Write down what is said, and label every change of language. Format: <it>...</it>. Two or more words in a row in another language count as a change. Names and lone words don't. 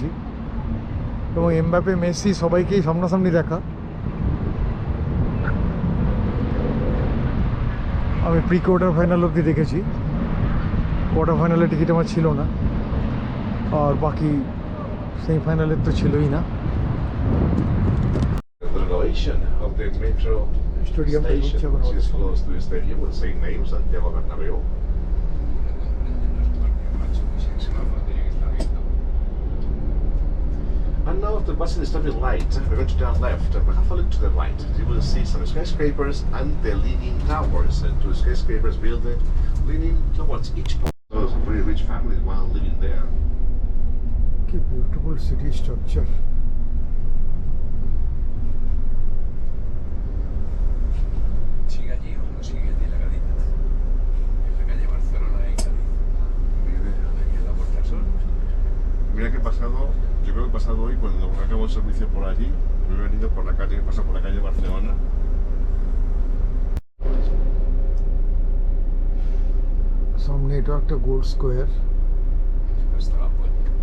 <bn>এবং এমবাপে, মেসি সবাইকেই সামনাসামনি দেখা। আমি</bn> <en>pre quarter final</en> <bn>অবধি দেখেছি, কোয়ার্টার ফাইনালে টিকিট আমার ছিল না, আর বাকি সেমিফাইনালের তো ছিলই না।</bn> <en>The renovation of the metro Stadium station, which is close to the stadium with the same name, Santiago Bernabeu. And now after passing the stopping light, we're going to turn left and have a look to the right. You will see some skyscrapers and the leaning towers. Two skyscrapers built leaning towards each point. So some pretty rich families while living there.</en> <bn>কি</bn> <en>beautiful city structure.</en> <es>Sigue allí o no sigue allí la Gadita. En la calle Barcelona y Cádiz. Allí en la Puerta del Sol. Mira que he pasado, yo creo que he pasado hoy cuando acabo el servicio por allí, me he venido por la calle, he pasado por la calle Barcelona.</es> <bn>সামনে এটা একটা</bn> <en>gold square,</en> <es>Hasta la puerta.</es>